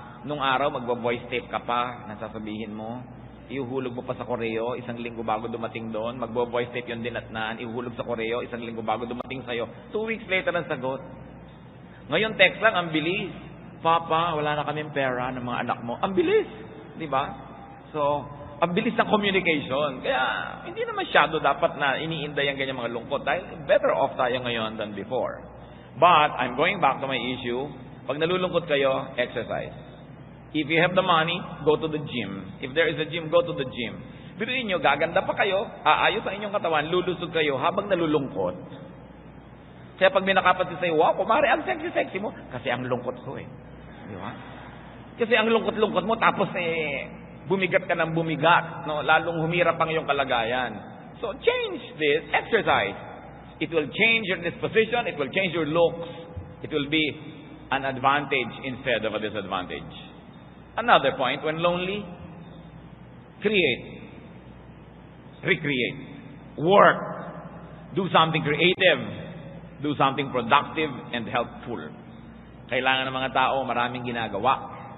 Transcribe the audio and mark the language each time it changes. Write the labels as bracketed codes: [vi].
[tl] Nung araw, magbo-voice tape ka pa, nasasabihin mo, ihuhulog mo pa sa koreo, isang linggo bago dumating doon, magbo-voice tape yun din at naan, ihuhulog sa koreo, isang linggo bago dumating sa'yo, 2 weeks later ang sagot. Ngayon, text lang, ang bilis. Papa, wala na kaming pera ng mga anak mo. Ang bilis. Di ba? So, ang bilis ng communication. Kaya, hindi na masyado dapat na iniinday ang ganyan mga lungkot dahil [en] better off [tl] tayo ngayon [en] than before. But, I'm going back to my issue. [tl] Pag nalulungkot kayo, [en] exercise. If you have the money, go to the gym. If there is a gym, go to the gym. [tl] Biruin nyo, gaganda pa kayo, aayos ang inyong katawan, lulusog kayo habang nalulungkot. Kaya pag may nakapansin sa'yo, wow, kumari, ang sexy-sexy mo. Kasi ang lungkot ko eh. Di ba? Kasi ang lungkot-lungkot mo, tapos bumigat ka ng bumigat. No? Lalong humirap ang iyong kalagayan. [en] So, change this. Exercise. It will change your disposition. It will change your looks. It will be an advantage instead of a disadvantage. Another point, when lonely, create. Recreate. Work. Do something creative. Do something productive and helpful. [tl] Kailangan ng mga tao maraming ginagawa.